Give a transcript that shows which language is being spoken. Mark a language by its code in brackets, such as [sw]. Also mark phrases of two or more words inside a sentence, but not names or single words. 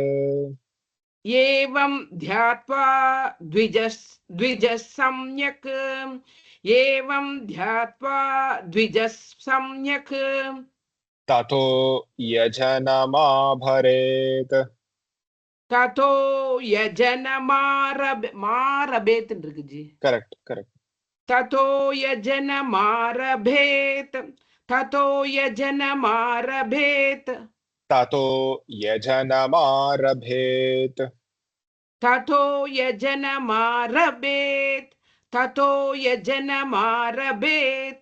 [sa] एवं ध्यात्वा द्विजः सम्यक् एवं ध्यात्वा द्विजः सम्यक् ततो यजनमाभरेत् ततो यजनमारभेत [ta] இருக்கு ஜி. [en] correct correct. [sa] ततो यजनमारभेत ततो यजनमारभेत ततो यजनमारभेत् ततो यजनमारभेत ततो यजनमारभेत